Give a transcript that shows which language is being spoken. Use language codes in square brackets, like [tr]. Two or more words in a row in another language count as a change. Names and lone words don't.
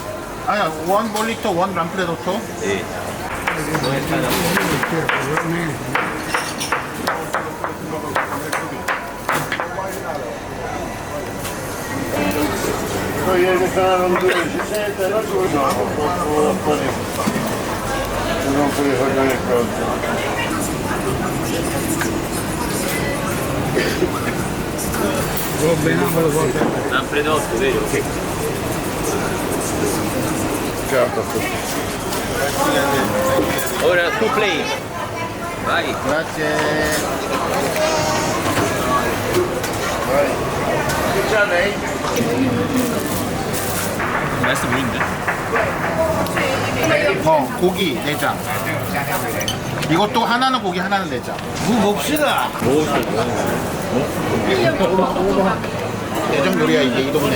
[ko] 아니야, 원 볼리토, 원 람프레도토. [it] Sì. Ieri saranno 17, non so, non puoi fare il conto. Lampredotto, vero? Certo. Ora tu play. Vai. Grazie. Che c'ha lei? [ko] 맛있어 보이는데? 고기 내장. 이것도 하나는 고기, 하나는 내장. 봅시다. 내장 요리야 이게 이 동네.